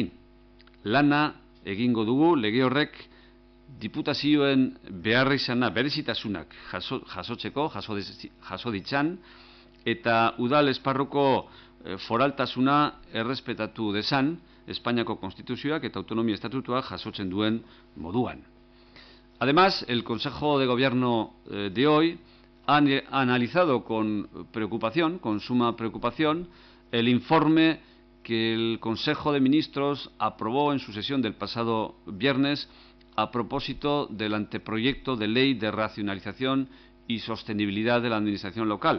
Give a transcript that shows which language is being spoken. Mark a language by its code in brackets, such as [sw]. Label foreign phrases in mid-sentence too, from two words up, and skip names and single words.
[eu] Lana egingo dugu lege horrek diputazioen beharrizana, berezitasunak jaso ditzan, eta udal esparruko foraltasuna errespetatu dezan Espainiako Konstituzioak eta Autonomia Estatutuak jasotzen duen moduan. [es] Además, el Consejo de Gobierno de hoy ha analizado con suma preocupación, el informe que el Consejo de Ministros aprobó en su sesión del pasado viernes a propósito del anteproyecto de ley de racionalización y sostenibilidad de la administración local.